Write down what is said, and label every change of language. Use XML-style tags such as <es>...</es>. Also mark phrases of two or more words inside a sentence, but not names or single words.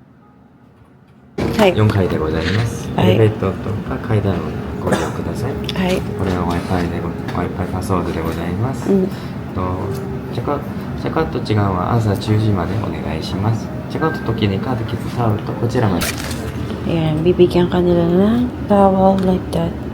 <ja>4 階でございます。エレベーターとか階段をご利用ください。はい。これは Wi-Fi パスワードでございます。チェックアウト時間は朝10時までお願いします。チェックアウト時にカード、キッズ、タオルとこちらまで。</ja> <tl>Ayan, bibigyan ka nila ng towel</tl> <en>like that.</en>